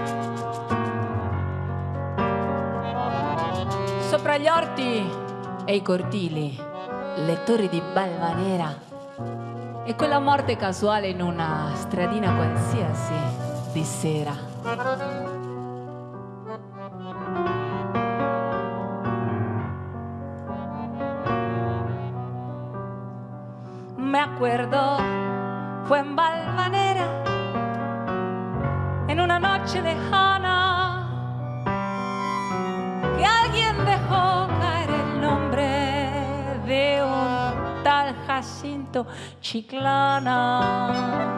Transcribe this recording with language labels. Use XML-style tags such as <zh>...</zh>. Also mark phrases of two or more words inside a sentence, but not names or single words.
<it>Sopra gli orti e i cortili, le torri di Balvanera e quella morte casuale in una stradina qualsiasi di sera.</it> <es>Me acuerdo, fue en Balvanera, en una noche lejana, que alguien dejó caer el nombre de un tal Jacinto Chiclana.</es>